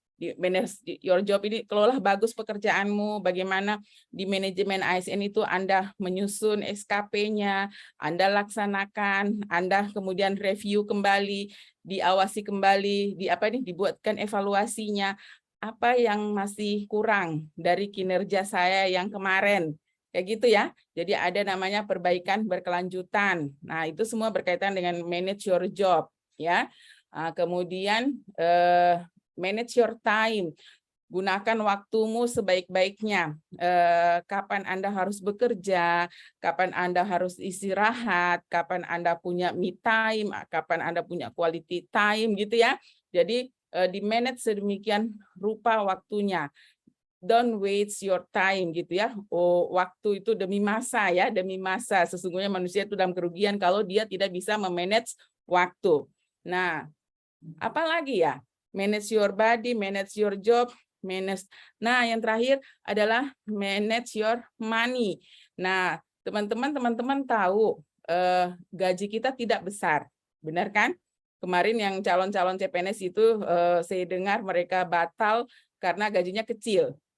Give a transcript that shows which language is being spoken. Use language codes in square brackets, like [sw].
[id] Di [en] manage your job [id] ini kelola bagus pekerjaanmu, bagaimana di manajemen ASN itu Anda menyusun SKP-nya, Anda laksanakan, Anda kemudian review kembali, diawasi kembali, dibuatkan evaluasinya, apa yang masih kurang dari kinerja saya yang kemarin. Kayak gitu ya. Jadi ada namanya perbaikan berkelanjutan. Nah, itu semua berkaitan dengan [en] manage your job [id] ya. Kemudian [en] manage your time. [id] Gunakan waktumu sebaik-baiknya. Kapan Anda harus bekerja, kapan Anda harus istirahat, kapan Anda punya me time, kapan Anda punya quality time gitu ya. Jadi di manage sedemikian rupa waktunya. [en] Don't waste your time [id] gitu ya. Oh, waktu itu demi masa ya, demi masa. Sesungguhnya manusia itu dalam kerugian kalau dia tidak bisa memanage waktu. Nah, apalagi ya? [en] Manage your body, manage your job, manage. [id] Nah, yang terakhir adalah [en] manage your money. [id] Nah, teman-teman tahu gaji kita tidak besar, benar kan? Kemarin yang calon-calon CPNS itu saya dengar mereka batal karena gajinya kecil.